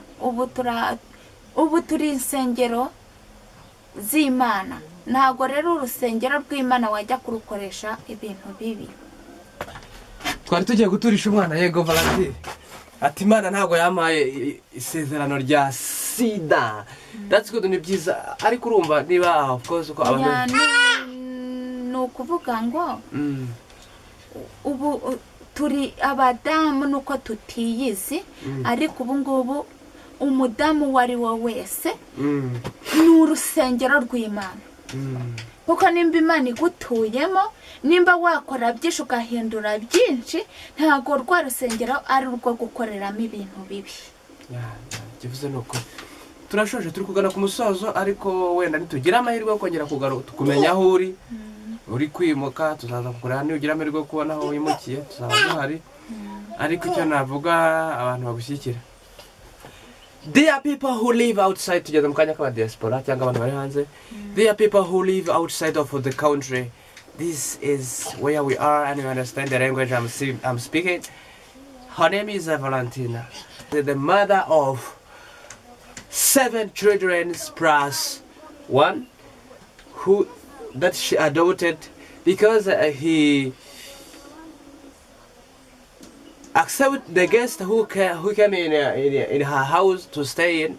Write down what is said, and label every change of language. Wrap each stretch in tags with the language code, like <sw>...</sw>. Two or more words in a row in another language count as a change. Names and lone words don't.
<rw>Ubu turi insengero z'Imana, ntago rero urusengero rw'Imana wajya kurukoresha ibintu bibi. Twari tugiye guturisha umwana. Yego Valentine ati Imana ntago yampaye isezerano rya sida.</rw> <en>That's good,</en> <rw>ni byiza. Ariko urumva niba</rw> <en>of course</en> <rw>uko abantu nukuvuga ngo ubu turi abadamu nuko tutiyizi, ariko ubu ngubu umudamu wari wo wese ni urusengero rw'Imana. Kuko nimba Imana igutuyemo, nimba wakora byinshi ugahindura byinshi, ntago rwa rusengero ari urwo gukoreramo ibintu bibi. Kivuze nuko turashoje, turi kugana ku musozo, ariko wenda nitugira amahirwe yo kongera kugaruka tukumenya aho uri kwimuka, tuzaza kukureba. Niugira amahirwe yo kubona aho wimukiye tuzaba duhari. Ariko icyo navuga abantu bagushyikira,</rw> <en>dear people who live outside,</en> <rw>tugeze mu kanya k'aba diaspora cyangwa abantu bari hanze.</rw> <en>Dear people who live outside of the country, this is where we are, and you understand the language I'm speaking. Her name is Valentina, the mother of 7 children plus 1 that she adopted because he accepted the guest who came in her house to stay in.</en>